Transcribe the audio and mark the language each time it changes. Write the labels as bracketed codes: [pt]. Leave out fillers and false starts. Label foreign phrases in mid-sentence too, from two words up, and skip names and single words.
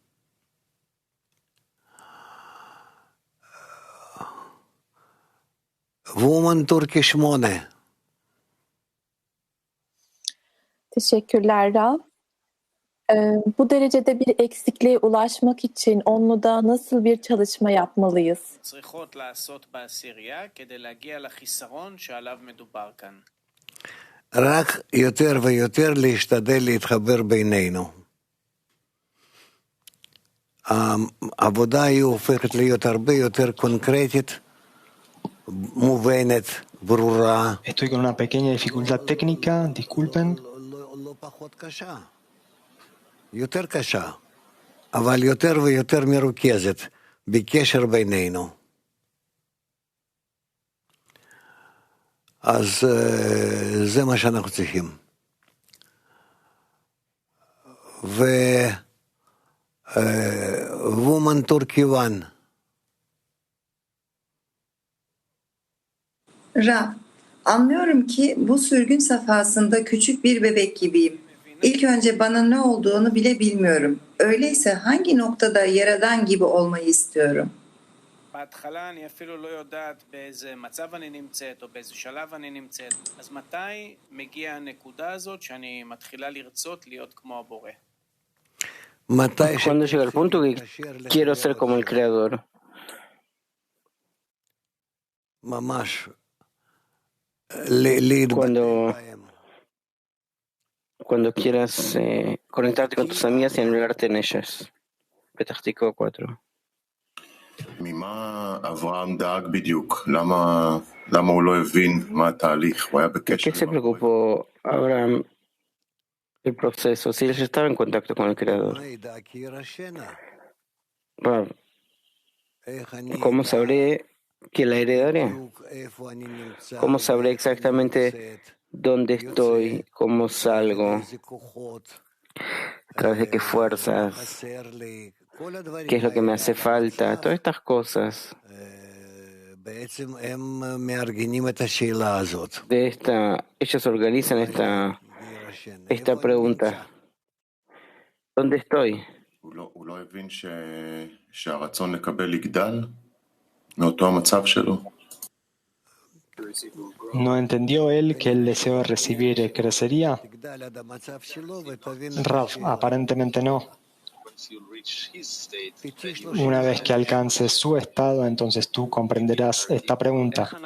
[en] Woman Turkish 8. [tr] Teşekkürler Rab. Bu derecede bir eksikliğe ulaşmak için onluda nasıl bir çalışma yapmalıyız? [he] צריכות לעשות בעשירייה כדי להגיע לחיסרון שעליו מדובר כאן. רק יותר ויותר להשתדל להתחבר בינינו. העבודה היא הופכת להיות הרבה יותר קונקרטית, מובנת, ברורה. [es] Estoy con una pequeña dificultad técnica, disculpen. [he] לא פחות קשה. יותר קשה, אבל יותר ויותר מרוכזת בקשר בינינו. אז זה מה שאנחנו צריכים. [en] Woman Turkey 1. [tr] Rab, anlıyorum ki bu sürgün safhasında küçük bir bebek gibiyim. İlk önce bana ne olduğunu bile bilmiyorum. Öyleyse hangi noktada Yaradan gibi olmayı istiyorum? [he] בהתחלה אני אפילו לא יודעת באיזה מצב אני נמצאת או באיזה שלב אני נמצאת. אז מתי מגיעה הנקודה הזאת שאני מתחילה לרצות להיות כמו הבורא? [es] Cuando llega el punto que quiero ser como el Creador. [he] ממש. [es] Cuando quieras conectarte con tus amigas y anularte en ellas. Petach Tikva 4. [he] ממה אברהם דאג בדיוק? למה הוא לא הבין מה התהליך? הוא היה בקשר. [es] ¿Qué se preocupó Abraham el proceso? Si él ya estaba en contacto con el Creador. ¿Cómo sabré que la heredaré? ¿Cómo sabré exactamente dónde estoy? ¿Cómo salgo? ¿A través de qué fuerzas? ¿Qué es lo que me hace falta? Todas estas cosas. Ellos organizan esta pregunta. ¿Dónde estoy? [he] הוא לא הבין שהרצון לקבל יגדל מאותו המצב שלו. [es] ¿No entendió él que el deseo de recibir crecería? Rav, aparentemente no. Una vez que alcances su estado, entonces tú comprenderás esta pregunta.